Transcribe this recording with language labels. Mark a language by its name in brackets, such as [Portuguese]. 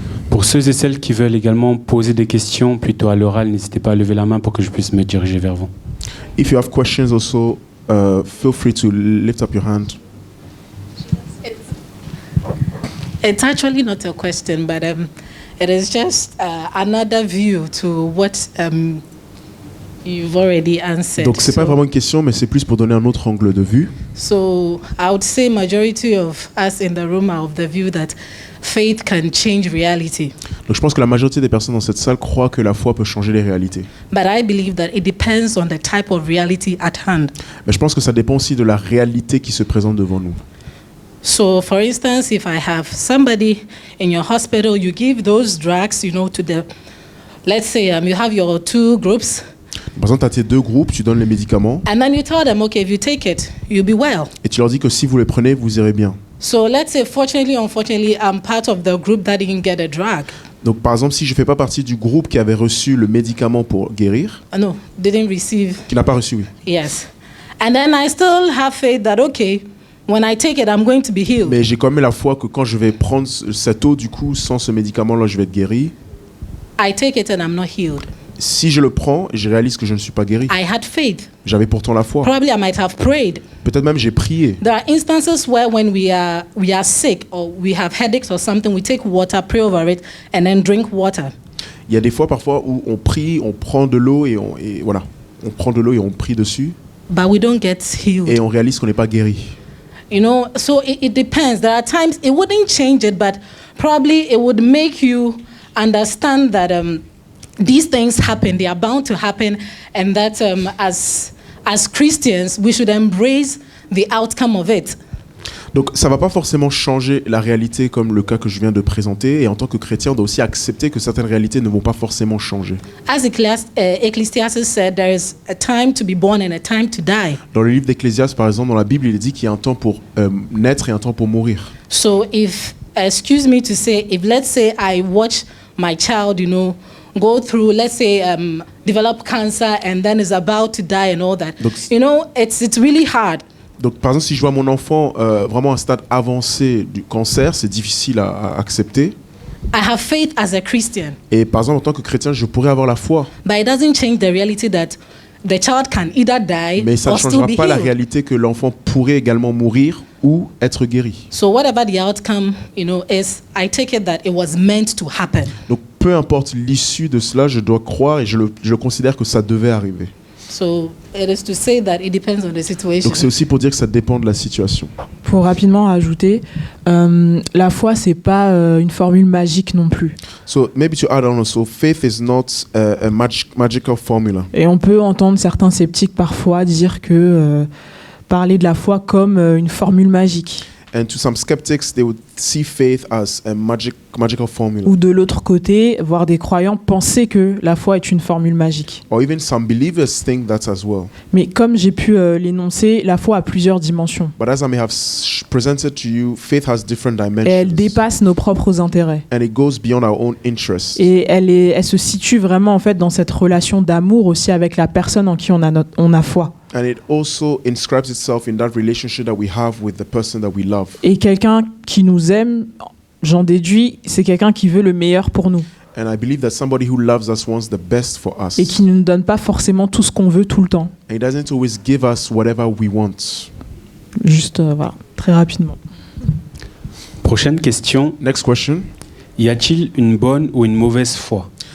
[French] Pour ceux et celles qui veulent également poser des questions plutôt à l'oral, n'hésitez pas à lever la main pour que je puisse me diriger vers vous. [English] If you have questions also, feel free to lift up your hand. It's actually not a question, but it is just another view to what you've already answered. [French] Donc c'est pas vraiment une question, mais c'est plus pour donner un autre angle de vue. [English] So I would say majority of us in the room are of the view that faith can change reality. [French] Donc je pense que la majorité des personnes dans cette salle croient que la foi peut changer les réalités. [English] But I believe that it depends on the type of reality at hand. [French] Mais je pense que ça dépend aussi de la réalité qui se présente devant nous. [English] So, for instance, if I have somebody in your hospital, you give those drugs, to the, let's say you have your two groups, [French] Par exemple, tu as tes deux groupes, tu donnes les médicaments [English] and then you tell them, okay, if you take it, you'll be well. [French] et tu leur dis que si vous les prenez, vous irez bien. [English] So, let's say, fortunately, unfortunately, I'm part of the group that didn't get a drug. [French] Donc par exemple, si je ne fais pas partie du groupe qui avait reçu le médicament pour guérir, [English] No, didn't receive, [French] qui n'a pas reçu, oui. [English] yes. And then I still have faith that, okay, when I take it, I'm going to be healed. [French] Mais j'ai quand même la foi que quand je vais prendre cette eau, du coup, sans ce médicament-là, je vais être guéri. [English] I take it and I'm not healed. [French] Si je le prends, je réalise que je ne suis pas guéri. [English] I had faith. [French] J'avais pourtant la foi. [English] Probably I might have prayed. [French] Peut-être même j'ai prié. [English] There are instances where when we are sick or we have headaches or something, we take water, pray over it, and then drink water. [French] Il y a des fois parfois où on prie, on prend de l'eau et voilà. On prend de l'eau et on prie dessus [English] But we don't get healed. [French] et on réalise qu'on n'est pas guéri. [English] So it depends. There are times it wouldn't change it, but probably it would make you understand that these things happen. They are bound to happen, and that as Christians, we should embrace the outcome of it. [French] Donc ça va pas forcément changer la réalité comme le cas que je viens de présenter, et en tant que chrétien, on doit aussi accepter que certaines réalités ne vont pas forcément changer. [English] As Ecclesiastes said, there is a time to be born and a time to die. [French] Dans le livre d'Ecclésiaste, par exemple, dans la Bible, il est dit qu'il y a un temps pour naître et un temps pour mourir. [English] So if, excuse me to say, if let's say I watch my child, go through, let's say, develop cancer and then is about to die and all that, [French] Donc, [English] it's really hard. [French] Donc, par exemple, si je vois mon enfant vraiment à un stade avancé du cancer, c'est difficile à accepter. [English] I have faith as a Christian, [French] Et par exemple, en tant que chrétien, je pourrais avoir la foi, [English] but it doesn't change the reality that the child can either die [French] mais ça ne [English] or still [French] changera [English] be [French] pas la [English] healed. [French] réalité que l'enfant pourrait également mourir ou être guéri. [English] So whatever the outcome, is I take it that it was meant to happen. [French] Donc, peu importe l'issue de cela, je dois croire et je considère que ça devait arriver. [English] So it is to say that it depends on the situation. [French] Donc, c'est aussi pour dire que ça dépend de la situation. Pour rapidement ajouter, la foi, c'est pas une formule magique non plus. [English] So, maybe to add on also, faith is not a magical formula. [French] Et on peut entendre certains sceptiques parfois dire que parler de la foi comme une formule magique. [English] And to some skeptics, they would see faith as a magical formula. [French] Ou de l'autre côté, voir des croyants penser que la foi est une formule magique. [English] Or even some believers think that as well. [French] Mais comme j'ai pu l'énoncer, la foi a plusieurs dimensions. [English] But as I may have presented to you, faith has different dimensions. [French] Et elle dépasse nos propres intérêts. [English] And it goes beyond our own interests. [French] Et elle se situe vraiment en fait dans cette relation d'amour aussi avec la personne en qui on a foi. [English] And it also inscribes itself in that relationship that we have with the person that we love. [French] Et quelqu'un qui nous aime, j'en déduis, c'est quelqu'un qui veut le meilleur pour nous. [English] And I believe that somebody who loves us wants the best for us. [French] Et qui ne nous donne pas forcément tout ce qu'on veut tout le temps. [English] And he doesn't always give us whatever we want. [French] Juste, voilà, très rapidement. Prochaine question. [English] Next question. [French] Y a-t-il une bonne ou une mauvaise foi?